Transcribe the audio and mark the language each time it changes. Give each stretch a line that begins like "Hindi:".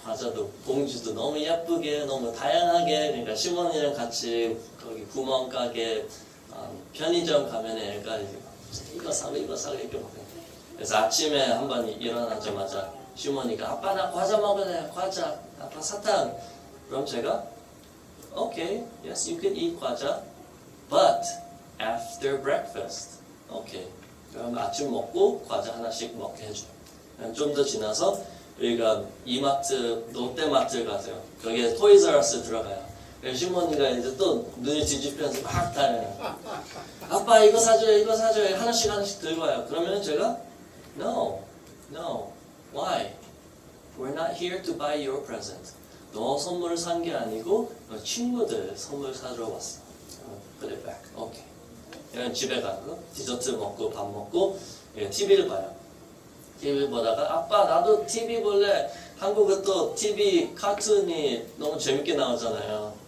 Korean: 과자도 봉지도 너무 예쁘게, 너무 다양하게. 그러니까 시몬이랑 같이 거기 구멍가게 편의점 가면 애가 이거 사고 이거 사고 이렇게 먹어요. 그래서 아침에 한번 일어나자마자 시몬이가 아빠 나 과자 먹을래. 과자. 아빠 사탕. 그럼 제가
English: Okay, yes, you can eat 과자, but after breakfast. Okay.
Korean: 그럼 아침 먹고 과자 하나씩 먹게 해줘요. 좀 더 지나서 우리가 이마트, 롯데마트 가세요. 거기에 토이즈러스 들어가요. 그래서 시몬이가 이제 또 눈을 뒤집히면서 막 다녀요. 아빠 이거 사줘요, 이거 사줘요. 하나씩 들고 와요. 그러면 제가
English: No, why? We're not here to buy your present.
Korean: 너 선물을 산 게 아니고 너 친구들 선물 사주러 왔어.
English: Put it back. Okay.
Korean: 이런 집에 가고 디저트 먹고 밥 먹고 TV를 봐요. TV 보다가 아빠 나도 TV 볼래. 한국은 또 TV 카툰이 너무 재밌게 나오잖아요.